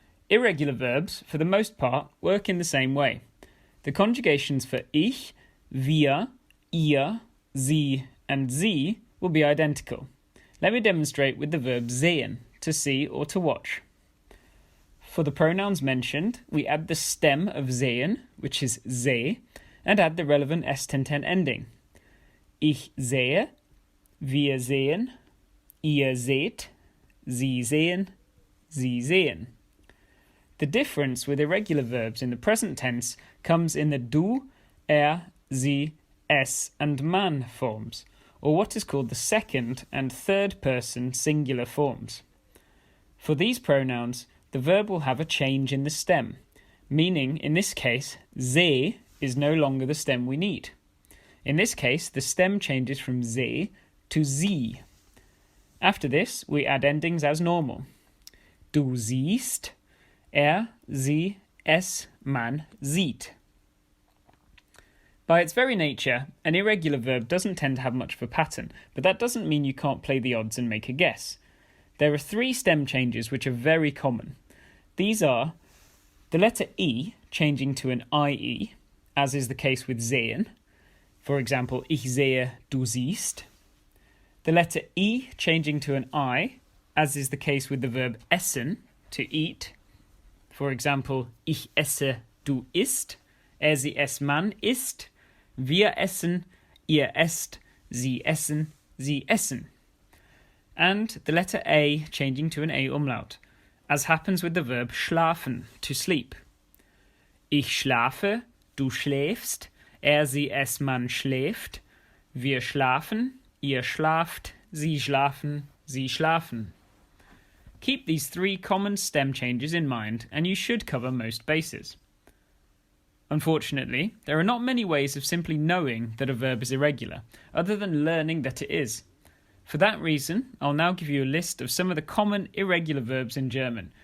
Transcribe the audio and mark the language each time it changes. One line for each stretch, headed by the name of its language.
English: Irregular verbs, for the most part, work in the same way. The conjugations for ich, wir, ihr, sie, and sie will be identical. Let me demonstrate with the verb sehen, to see or to watch. For the pronouns mentioned, we add the stem of sehen, which is seh, and add the relevant S1010 ending.
German: Ich sehe, wir sehen, ihr seht, sie sehen, sie sehen.
English: The difference with irregular verbs in the present tense comes in the du, sie, es, and man forms, or what is called the second and third person singular forms. For these pronouns, the verb will have a change in the stem, meaning, in this case, seh is no longer the stem we need. In this case, the stem changes from seh to sie. After this, we add endings as normal.
German: Du siehst, sie, es, man sieht.
English: By its very nature, an irregular verb doesn't tend to have much of a pattern, but that doesn't mean you can't play the odds and make a guess. There are three stem changes which are very common. These are the letter E changing to an IE, as is the case with sehen. For example,
German: ich sehe, du siehst.
English: The letter E changing to an I, as is the case with the verb essen, to eat. For example,
German: ich esse, du isst. Sie, es, man isst. Wir essen, ihr esst, sie essen, sie essen.
English: And the letter A changing to an A umlaut, as happens with the verb schlafen, to sleep.
German: Ich schlafe, du schläfst. Sie, es, man schläft. Wir schlafen, ihr schlaft, sie schlafen, sie schlafen.
English: Keep these three common stem changes in mind and you should cover most bases. Unfortunately, there are not many ways of simply knowing that a verb is irregular, other than learning that it is. For that reason, I'll now give you a list of some of the common irregular verbs in German.